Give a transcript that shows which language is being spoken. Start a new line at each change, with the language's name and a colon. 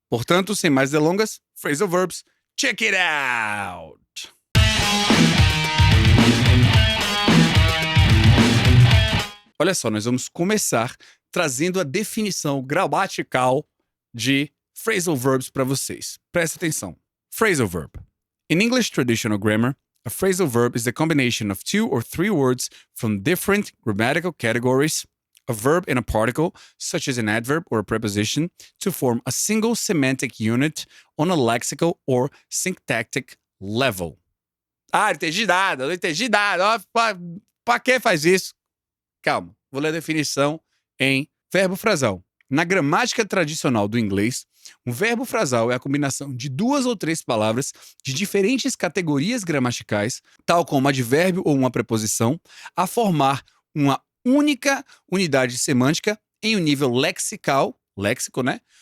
Portuguese: Portanto, sem mais delongas, phrasal verbs,
English: check it out!
Portuguese: Olha só, nós vamos começar trazendo a definição gramatical de phrasal verbs para vocês. Presta atenção. Phrasal verb.
English: In English traditional grammar, a phrasal verb is the combination of 2 or 3 words from different grammatical categories, a verb and a particle, such as an adverb or a preposition, to form a single semantic unit on a lexical or syntactic level.
Portuguese: Ah, não entendi nada, não entendi nada. Pra que faz isso? Calma, vou ler a definição em verbo frasal. Na gramática tradicional do inglês, um verbo frasal é a combinação de 2 ou 3 palavras de diferentes categorias gramaticais, tal como advérbio ou uma preposição, a formar uma única unidade semântica em um nível lexical, léxico, né?